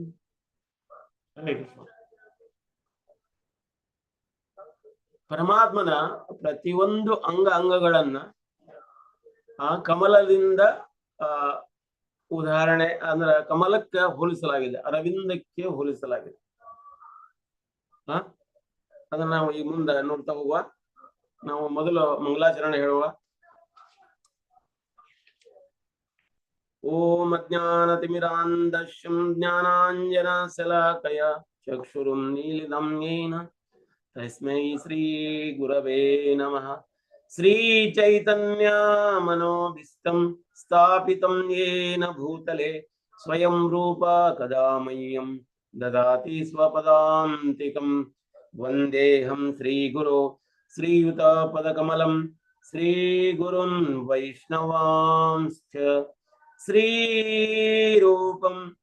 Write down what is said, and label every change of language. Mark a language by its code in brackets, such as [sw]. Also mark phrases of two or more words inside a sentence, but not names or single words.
[kn] ಪರಮಾತ್ಮನ ಪ್ರತಿಯೊಂದು ಅಂಗಗಳನ್ನ ಆ ಕಮಲದಿಂದ ಉದಾಹರಣೆ ಅಂದ್ರೆ ಕಮಲಕ್ಕೆ ಹೋಲಿಸಲಾಗಿದೆ, ಅರವಿಂದಕ್ಕೆ ಹೋಲಿಸಲಾಗಿದೆ. ಅದನ್ನ ನಾವು ಈ ಮುಂದೆ ನೋಡ್ತಾ ಹೋಗುವ. ನಾವು ಮೊದಲು ಮಂಗಲಾಚರಣೆ ಹೇಳುವ. [sa] ಓಂ ಅಜ್ಞಾನತಿಮಿರಾಂಧಸ್ಯಂ ಜ್ಞಾನಾಂಜನಶಲಾಕಯ ಚಕ್ಷುರುನ್ಮೀಲಿತಂ ಯೇನ ತಸ್ಮೈ ಶ್ರೀ ಗುರವೇ ನಮಃ. ಶ್ರೀ ಚೈತನ್ಯ ಮನೋಭೀಷ್ಟಂ ಸ್ಥಾಪಿತಂ ಯೇನ ಭೂತಲೆ ಸ್ವಯಂ ರೂಪ ಕದಾ ಮಹ್ಯಂ ದದಾತಿ ಸ್ವಪದಾಂತಿಕಂ. ವಂದೇಹಂ ಶ್ರೀ ಗುರು ಶ್ರೀಯುತ ಪದಕಮಲಂ ಶ್ರೀ ಗುರುನ್ ವೈಷ್ಣವಾಂಶ್ಚ ಶ್ರೀ ರೂಪಂ